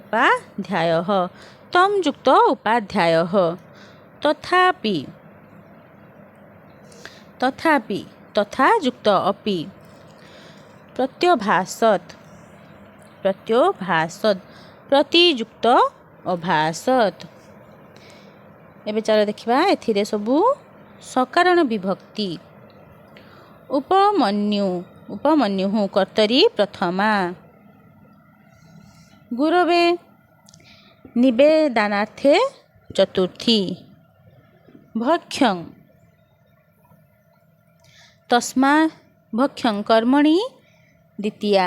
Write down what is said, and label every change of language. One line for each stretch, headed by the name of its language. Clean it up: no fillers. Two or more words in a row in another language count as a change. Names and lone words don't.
Sanskrit: तं युक्त उपाध्यायः तथापि तथा युक्त अपि प्रत्यभासत प्रतियुक्त अभासत।
Odia: ଏବେ ଚାଲ ଦେଖିବା ଏଥିରେ ସବୁ ସକାରଣ ବିଭକ୍ତି।
Sanskrit: उपमन्यु कर्तरी प्रथमा। गुरवे निवेदनार्थे चतुर्थी। भक्ष्यं तस्मा भक्ष्यं कर्मणि द्वितीया।